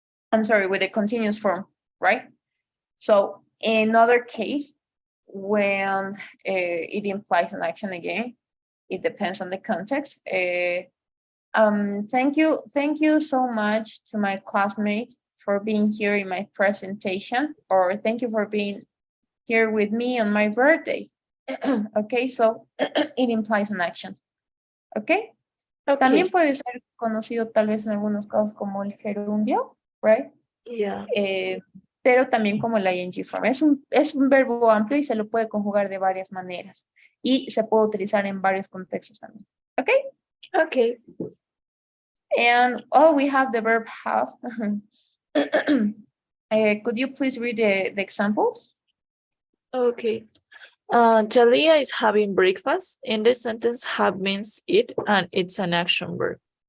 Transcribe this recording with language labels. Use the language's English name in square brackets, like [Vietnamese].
[English] I'm sorry, with a continuous form, right? So in another case, when it implies an action again, it depends on the context. Thank you so much to my classmate for being here in my presentation, or thank you for being here with me on my birthday. Okay, so it implies an action. Okay? [Spanish] También [English] Okay. [Spanish] puede ser conocido tal vez en algunos casos como el gerundio, right? [English] Yeah. [Spanish] pero también como el ing form. Es un verbo amplio y se lo puede conjugar de varias maneras y se puede utilizar en varios contextos también. [English] ¿Ok? Okay. And we have the verb have. Could you please read the examples? Okay. Talia is having breakfast. In this sentence, have means eat, and it's an action verb.